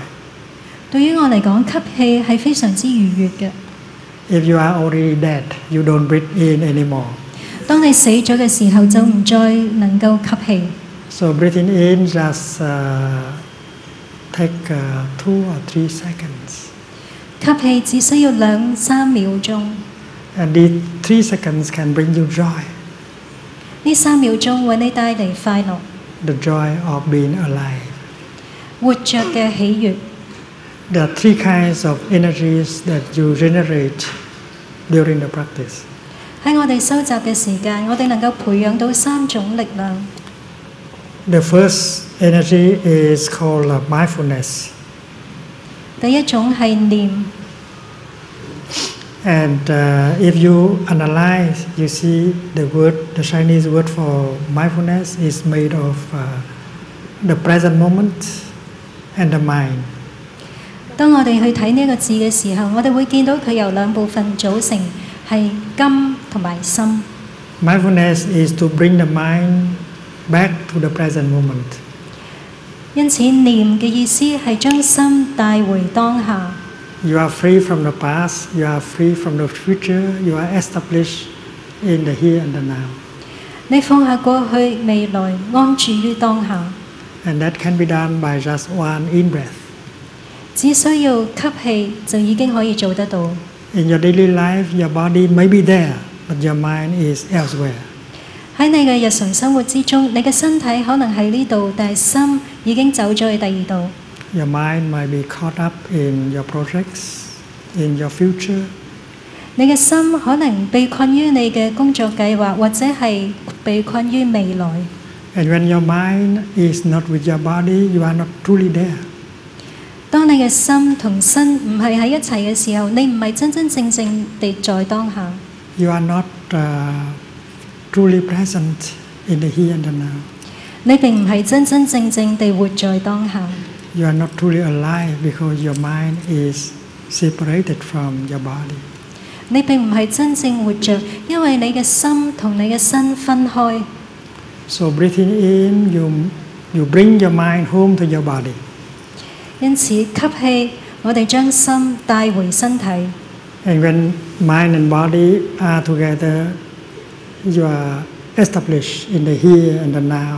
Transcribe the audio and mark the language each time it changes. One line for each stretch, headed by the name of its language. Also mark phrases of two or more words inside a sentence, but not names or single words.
Cantonese: 對於我嚟講，吸氣係非常之愉悅嘅。
English: If you are already dead, you don't breathe in anymore.
Cantonese: 當你死咗嘅時候，就唔再能夠吸氣。
English: So breathing in just take 2 or 3 seconds.
Cantonese: 吸氣只需要2-3秒鐘。
English: And these 3 seconds can bring you joy.
Cantonese: 呢3秒鐘為你帶嚟快樂。
English: The joy of being alive.
Cantonese: 活着嘅喜悅。
English: There are 3 kinds of energies that you generate during the practice.
Cantonese: 喺我哋修習嘅時間，我哋能夠培養到3種力量。
English: The first energy is called mindfulness.
Cantonese: 第一種係念。
English: And if you analyze, you see the Chinese word for mindfulness is made of the present moment and the mind.
Cantonese: 當我哋去睇呢個字嘅時候，我哋會見到佢由2部分組成，係根同埋心。
English: Mindfulness is to bring the mind back to the present moment.
Cantonese: 因此，念嘅意思係將心帶回當下。
English: You are free from the past, you are free from the future, you are established in the here and the now.
Cantonese: 你放下過去、未來，安住於當下。
English: And that can be done by just one in-breath.
Cantonese: 只需要吸氣就已經可以做得到。
English: In your daily life, your body may be there, but your mind is elsewhere.
Cantonese: 喺你嘅日常生活之中，你嘅身體可能喺呢度，但係心已經走咗去第二度。
English: Your mind might be caught up in your projects, in your future.
Cantonese: 你嘅心可能被困於你嘅工作計劃，或者係被困於未來。
English: And when your mind is not with your body, you are not truly there.
Cantonese: 當你嘅心同身唔係喺一齊嘅時候，你唔係真真正正地在當下。
English: You are not truly present in the here and the now.
Cantonese: 你並唔係真真正正地活在當下。
English: You are not truly alive because your mind is separated from your body.
Cantonese: 你並唔係真正活着，因為你嘅心同你嘅身分開。
English: So breathing in, you bring your mind home to your body.
Cantonese: 因此吸氣，我哋將心帶回身體。
English: And when mind and body are together, you are established in the here and the now.